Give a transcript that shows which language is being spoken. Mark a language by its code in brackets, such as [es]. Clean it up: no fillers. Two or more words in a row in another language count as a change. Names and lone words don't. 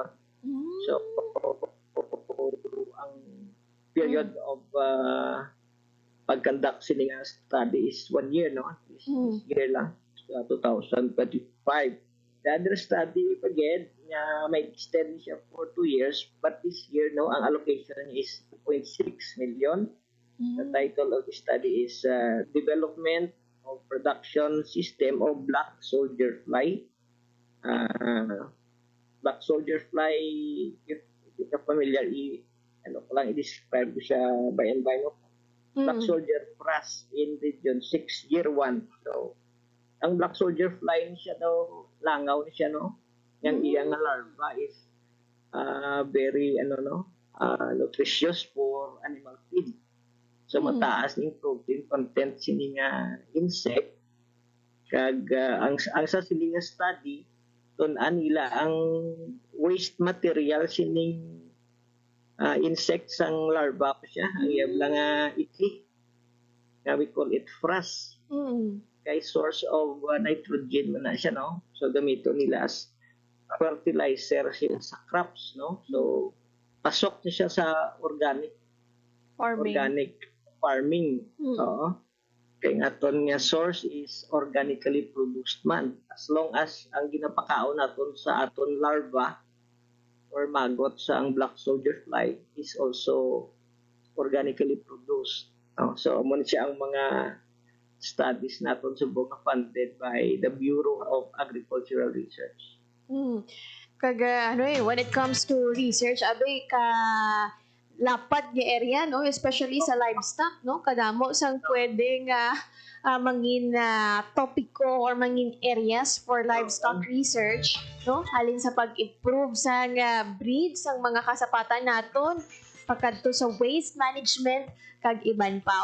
[hil] So, ang [en] period of [hil] pag-conduct sini nga [en] study is 1 year, [hil] no? [en] This year lang, 2025. The other study again, may extend siya for 2 years, but this year, no, ang allocation is 2.6 million. The title of the study is Development of Production System of Black Soldier Fly. Black soldier fly, if you're familiar, [hil] ano ko lang i-describe ko siya [en] by and by, [hil] no? [en] Black soldier frass in region 6 year 1. [hil] So, ang [en] black soldier fly [hil] niya daw, langaw niya siya, no? Yang iyang [en] larva is very, nutritious for animal feed. So, [hil] mataas ng [en] protein content [hil] sini nga insect. Kag, ang sa sini nga study, tunan nila ang [en] waste material [hil] sining insects ang larva pa siya. Ang iyab lang iti. [en] We call it frass. [hil] Kay [en] source of nitrogen [hil] man na siya, no? So, gamito nila [en] as fertilizer [hil] siya sa crops, no? So, pasok na siya sa [en] organic farming. [hil] Oo. Kaya nga ton nga source is [en] organically produced [hil] man. [en] As long as [hil] ang ginapakaon naton sa aton [en] larva or maggot sa ang black soldier fly is also organically produced. So, [hil] muna siya ang mga studies naton sa bunga [en] funded by [hil] the Bureau of Agricultural Research. [en] Kaga when it comes to research, [hil] abay ka lapad nga area, no, especially sa livestock, no, kadamo sang pwedeng mangin topiko or mangin [en] areas for livestock research, [hil] no, halin sa pag-improve sa breeds sang mga kasapatan naton pagkadto sa [en] waste management [hil] kag iban pa.